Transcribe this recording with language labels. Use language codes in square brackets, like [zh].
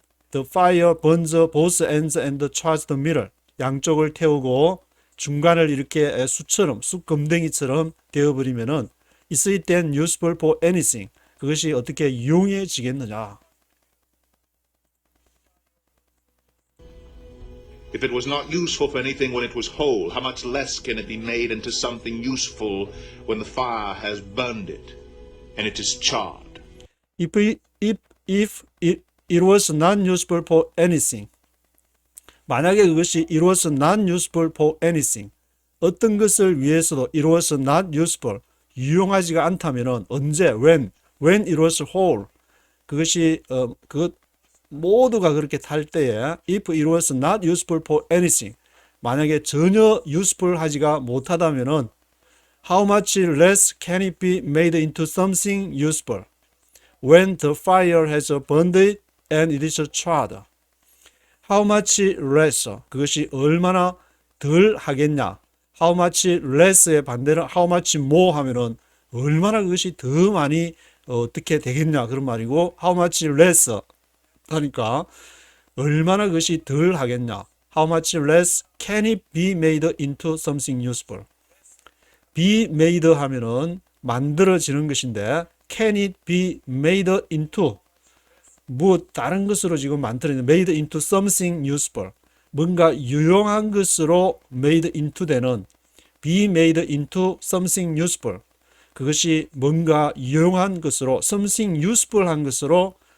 [en] The fire burns both ends and chars the middle. [ko] 양쪽을 태우고 중간을 이렇게 숯검댕이처럼 되어버리면은 [en] is it then useful for anything? [ko] 그것이 어떻게 유용해지겠느냐? [en] If it was not useful for anything when it was whole, how much less can it be made into something useful when the fire has burned it and it is charred? If it was not useful for anything. [ko] 만약에 그것이 [en] it was not useful for anything. [ko] 어떤 것을 위해서도 [en] it was not useful. [ko] 유용하지가 않다면은 언제 [en] when it was whole. [ko] 그것이 모두가 그렇게 탈 때에 [en] if it was not useful for anything [ko] 만약에 전혀 [en] useful [ko] 하지가 못하다면은 [en] how much less can it be made into something useful when the fire has burned it and it is charred. how much less [ko] 그것이 얼마나 덜 하겠냐. how much less의 반대는 [en] how much more [ko] 하면은 얼마나 그것이 더 많이 어떻게 되겠냐 그런 말이고 how much less 하니까 얼마나 그것이 덜 하겠냐. [en] How much less can it be made into something useful? [ko] be made 하면은 만들어지는 것인데 can it be made into 뭐 다른 것으로 지금 만들어지는 [en] made into something useful [ko] 뭔가 유용한 것으로 made into 되는 [en] be made into something useful [ko] 그것이 뭔가 유용한 것으로 something useful 한 것으로